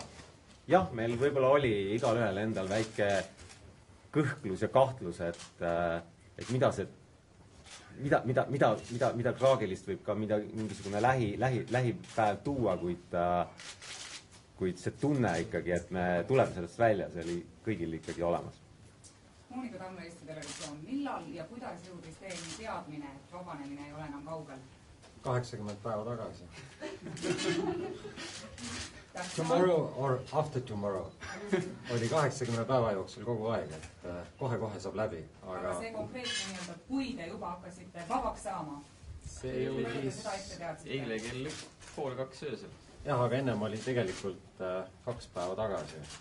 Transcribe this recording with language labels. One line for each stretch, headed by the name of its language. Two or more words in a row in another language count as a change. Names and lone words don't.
Estonian: Jah, meil võib-olla oli igal ühel endal väike kõhklus ja kahtlus, et mida traagilist võib ka mingisugune lähipäev tuua, kuid see tunne ikkagi, et me tuleme sellest välja, see oli kõigil ikkagi olemas. Moonika Tamme, Eesti Televisioon. Millal ja kuidas jõudis teieni teadmine, et vabanemine ei ole enam kaugel? 80 päeva tagasi.
English: Tomorrow or after tomorrow.
Estonian: Oli 80 päeva jooksul kogu aeg, et kohe saab läbi. Aga see konkreetne nii-öelda, kui te juba hakkasite vabaks saama? See jõudis eile kell 1:30 öösel. Jah, aga ennem oli tegelikult 2 päeva tagasi.